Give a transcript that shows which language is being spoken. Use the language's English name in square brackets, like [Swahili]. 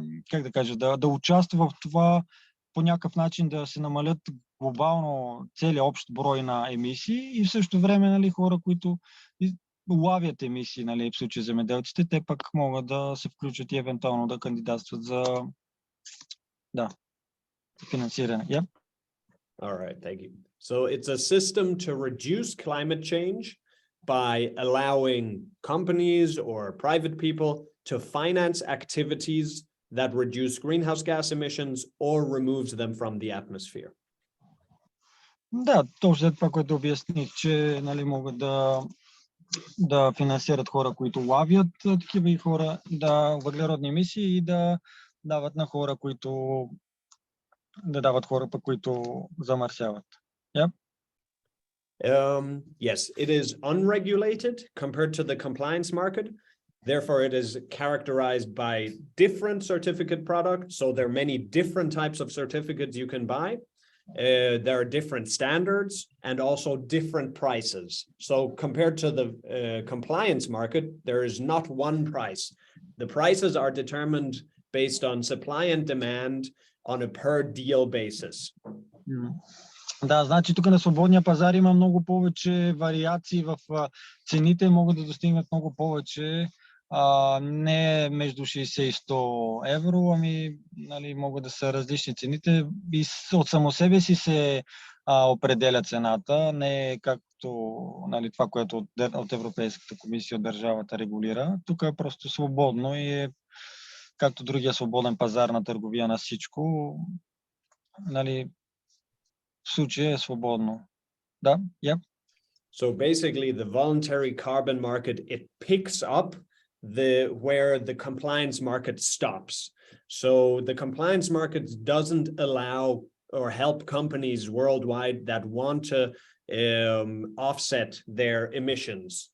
[Bulgarian] как да кажа, да участва в това по някакъв начин да се намалят глобално целият общ брой на емисии и в същото време нали, хора, които лавят емисии, нали, в случай земеделците, те пък могат да се включат и евентуално да кандидатстват за финансиране. [English] Yeah. All right, thank you. So it's a system to reduce climate change by allowing companies or private people to finance activities that reduce greenhouse gas emissions or removes them from the atmosphere. [Bulgarian] Да, точно това, което обясних, че нали, могат да финансират хора, които лавят такива и хора, да въглеродни емисии и да дават на хора, които които замърсяват. [English] Yep. Yes, it is unregulated compared to the compliance market. Therefore, it is characterized by different certificate products. So there are many different types of certificates you can buy. There are different standards and also different prices. So compared to the compliance market, there is not one price. The prices are determined based on supply and demand on a per deal basis. [Bulgarian] Да, значи тук на свободния пазар има много повече вариации в цените, могат да достигнат много повече, не между 60 и 100 евро, ами нали, могат да са различни цените и от само себе си се определя цената, не както нали, това, което от Европейската комисия, от държавата регулира. Тук е просто свободно и е както другия свободен пазар на търговия на всичко, нали, в случая е свободно. Да, [English] yep. So basically the voluntary carbon market, it picks up where the compliance market stops. So the compliance market doesn't allow or help companies worldwide that want to offset their emissions.